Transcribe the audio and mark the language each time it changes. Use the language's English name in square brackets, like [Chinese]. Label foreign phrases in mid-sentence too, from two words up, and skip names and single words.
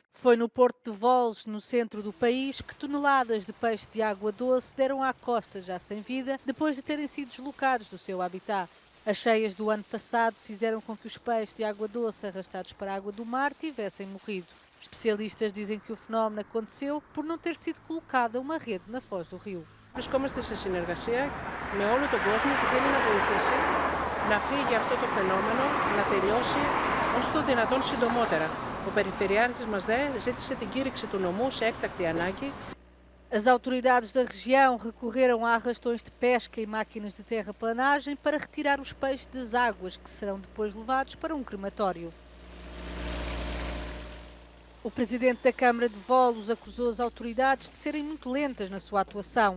[Portuguese] Foi no porto de Volos, no centro do país, que toneladas de peixe de água doce deram à costa já sem vida, depois de terem sido deslocados do seu habitat. As cheias do ano passado fizeram com que os peixes de água doce arrastados para a água do mar tivessem morrido. Especialistas dizem que o fenómeno aconteceu por não ter sido colocada uma rede na foz do rio. [Greek] Βρισκόμαστε σε συνεργασία με όλο τον κόσμο που θέλει να βοηθήσει να φύγει αυτό το φαινόμενο, να τελειώσει όσο το δυνατόν συντομότερα. Ο Περιφερειάρχης μας ζήτησε την κήρυξη του νομού σε έκτακτη ανάγκη. [Portuguese] As autoridades da região recorreram a arrastões de pesca e máquinas de terraplanagem para retirar os peixes das águas, que serão depois levados para um crematório. O presidente da Câmara de Volos acusou as autoridades de serem muito lentas na sua atuação.